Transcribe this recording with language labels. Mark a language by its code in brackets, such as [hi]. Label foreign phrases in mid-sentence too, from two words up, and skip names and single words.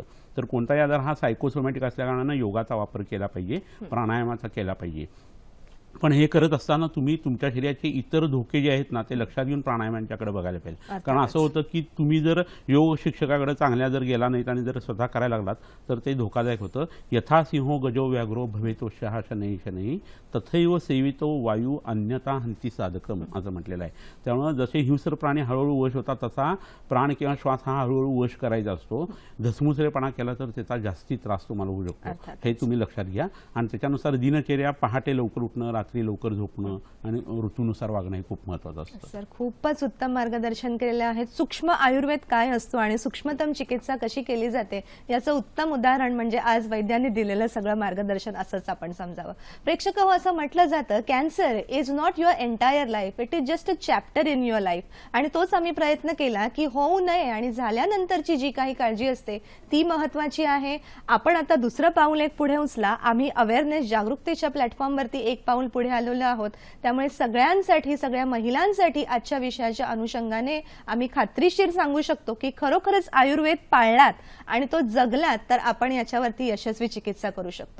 [mr] तर कोणताही आजार हा सायकोसोमॅटिक असल्याकारणानं योगाचा वापर केला पाहिजे, प्राणायामाचा केला पाहिजे. पण हे करत असताना तुम्ही तुमच्या शरीराचे इतर धोके जे आहेत ना ते लक्षात घेऊन प्राणायामांच्याकडे बघायला पाहिजे. कारण असं होतं की तुम्ही जर योग शिक्षकाकडे चांगल्या जर गेला नाहीत आणि जर स्वतः करायला लागलात तर ते धोकादायक होतं. [sa] यथा सिंहो गजो व्याघ्रो भवेतो शहा शनैः शनैः तथैव सेवितो वायू अन्यथा हंती साधकम [mr] असं म्हटलेलं आहे. त्यामुळे जसे हिंस्र प्राणी हळूहळू वश होतात तसा प्राण किंवा श्वास हा हळूहळू वश करायचा असतो. धसमुसळेपणा केला तर त्याचा जास्ती त्रास तुम्हाला होऊ शकतो. हे तुम्ही लक्षात घ्या. आणि त्याच्यानुसार दिनचर्या, पहाटे लवकर उठणं, रात्री लवकर झोपणं आणि ऋतूनुसार वागणं हे खूप महत्त्वाचं असतं. सर, खूपच उत्तम मार्गदर्शन केलेलं आहे. सूक्ष्म आयुर्वेद काय असतो आणि सूक्ष्मतम चिकित्सा कशी केली जाते याचं उत्तम उदाहरण म्हणजे आज वैद्यांनी दिलेलं सगळं मार्गदर्शन असंच आपण समजावं. प्रेक्षक हो, असं म्हटलं जातं [en] Cancer is not your entire life, it is just a chapter in your life. [mr] आणि तोच आम्ही प्रयत्न केला की होऊ नये आणि झाल्यानंतरची जी काही काळजी असते ती महत्वाची आहे. आपण आता दुसरं पाऊल एक पुढे उचला. आम्ही अवेअरनेस, जागरूकतेच्या प्लॅटफॉर्मवरती एक पाऊल पुढे आलेलो आहोत. त्यामुळे सगळ्यांसाठी, सगळ्या महिलांसाठी आजच्या विषयाच्या अनुषंगाने आम्ही खात्रीशीर सांगू शकतो की खरोखरच आयुर्वेद पाळलात आणि तो जगलात तर आपण याच्यावरती यशस्वी चिकित्सा करू शकतो.